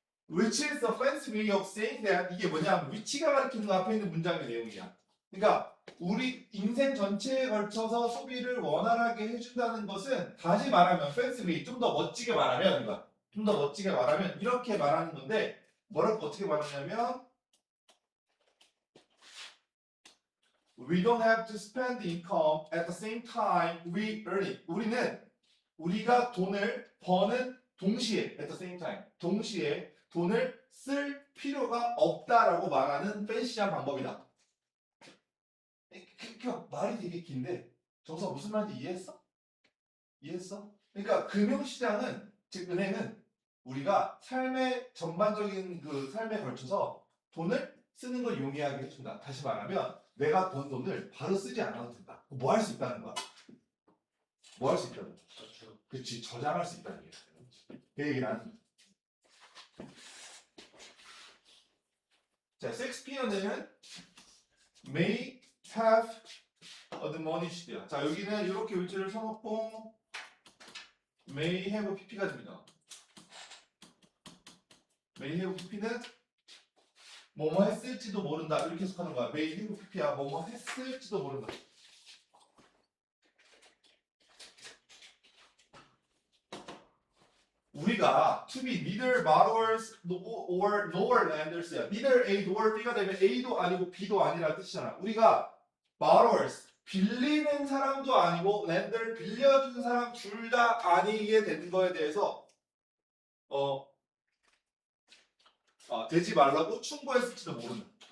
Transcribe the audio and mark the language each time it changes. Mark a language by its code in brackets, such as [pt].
[en] Which is the fancy way of saying that [ko] 이게 뭐냐면 위치가 가리키는 거 앞에 있는 문장의 내용이야. 그러니까 우리 인생 전체에 걸쳐서 소비를 원활하게 해준다는 것은 다시 말하면 fancy way 좀 더 멋지게 말하면 이거야. 좀 더 멋지게 말하면 이렇게 말하는 건데 뭐라고 어떻게 말하냐면 [en] We don't have to spend income at the same time we earn it. [ko] 우리가 돈을 버는 동시에 [en] at the same time [ko] 동시에 돈을 쓸 필요가 없다라고 말하는 팬시한 방법이다. 그러니까 말이 되게 긴데 정서 무슨 말인지 이해했어? 이해했어? 그러니까 금융시장은 즉 은행은 우리가 삶의 전반적인 그 삶에 걸쳐서 돈을 쓰는 걸 용이하게 해준다. 다시 말하면 내가 번 돈을 바로 쓰지 않아도 된다. 뭐 할 수 있다는 거야? 뭐 할 수 있다는 거야? 그렇지, 저장할 수 있다는 게. 그 얘기를 하는 거야. [en] 자, 섹스피어는 may have admonished. [ko] 자, 여기는 이렇게 일지를 써놓고 may have pp가 됩니다. may have pp는 뭐뭐 했을지도 모른다 이렇게 해석하는 거야. may have pp야. 뭐뭐 했을지도 모른다. 우리가 [en] to be neither borrowers or nor lenders야. [ko] neither A nor B가 되면 A도 아니고 B도 아니라는 뜻이잖아. 우리가 borrowers 빌리는 사람도 아니고 lender 빌려주는 사람 둘 다 아니게 되는 거에 대해서 되지 말라고 충고했을지도 모른다.